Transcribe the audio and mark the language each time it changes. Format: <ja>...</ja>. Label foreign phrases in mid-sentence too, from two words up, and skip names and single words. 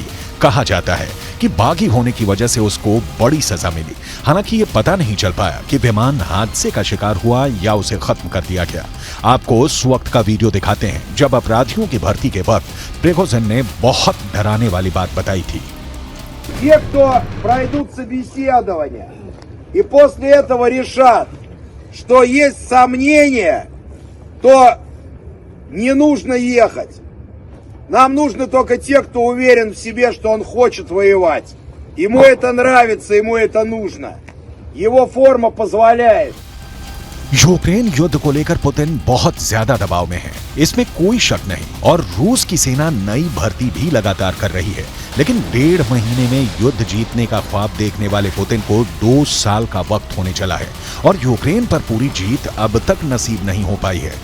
<hi>कहा जाता है कि बागी होने की वजह से उसको बड़ी सजा मिली। हालांकि ये पता नहीं चल पाया कि विमान हादसे का शिकार हुआ या उसे खत्म कर दिया गया। आपको उस वक्त का वीडियो दिखाते हैं जब अपराधियों की भर्ती के वक्त प्रिगोजिन ने बहुत डराने वाली बात बताई थी।</hi> <ru>Те, кто пройдут собеседование и после этого решат, что есть сомнения, то не нужно ехать. Нам нужны только те, кто уверен в себе, что он хочет воевать. Ему это нравится, ему это нужно. Его форма позволяет.</ru> <hi>यूक्रेन युद्ध को लेकर पुतिन बहुत ज्यादा दबाव में है, इसमें कोई शक नहीं। और रूस की सेना नई भर्ती भी लगातार कर रही है, लेकिन 1.5 महीने में युद्ध जीतने का ख्वाब देखने वाले पुतिन को 2 साल का वक्त होने चला है और यूक्रेन पर पूरी जीत अब तक नसीब नहीं हो पाई है।</hi>